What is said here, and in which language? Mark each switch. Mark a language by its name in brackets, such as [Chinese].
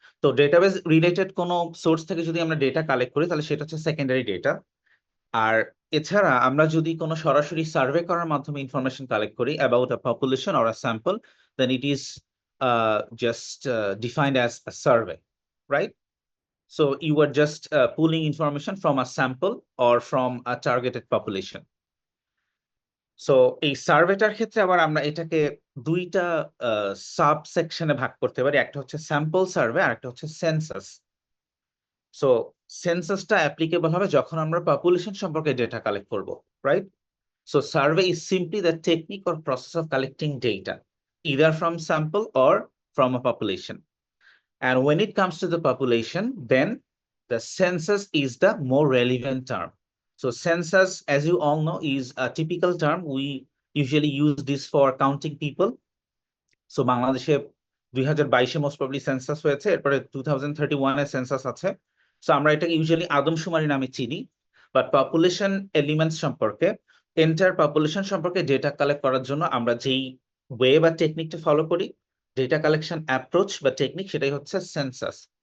[Bangla] তো database related কোনো source থেকে যদি আমরা ডেটা কালেক্ট করি তাহলে সেটা হচ্ছে সেকেন্ডারি ডেটা। আর এছাড়া আমরা যদি কোনো সরাসরি সার্ভে করার মাধ্যমে ইনফরমেশন কালেক্ট করি [English] About a population or a sample, then it is just defined as a survey, right? So you are just pulling information from a sample or from a targeted population. [Bangla] So এই সার্ভেটার ক্ষেত্রে আবার আমরা এটাকে দুইটা sub সেকশনে ভাগ করতে পারি, একটা হচ্ছে স্যাম্পল সার্ভে আর একটা হচ্ছে সেন্সাস। সো সেন্সাসটা অ্যাপ্লিকেবল হবে যখন আমরা পপুলেশন সম্পর্কে ডেটা কালেক্ট করব, right? [English] So survey is simply the technique or process of collecting data, either from sample or from a population. And when it comes to the population, then the census is the more relevant term. So census, as you all know, is a typical term. We usually use this for counting people. [Bangla] So বাংলাদেশে 2022-এ most probably census হয়েছে, এরপরে 2031-এ census আছে। So আমরা এটাকে usually আদমশুমারি নামে চিনি, but population elements সম্পর্কে, এন্টায়ার পপুলেশন সম্পর্কে ডেটা কালেক্ট করার জন্য আমরা যেই ওয়ে বা টেকনিকটা ফলো করি, ডেটা কালেকশন অ্যাপ্রোচ বা টেকনিক, সেটাই হচ্ছে সেন্সাস।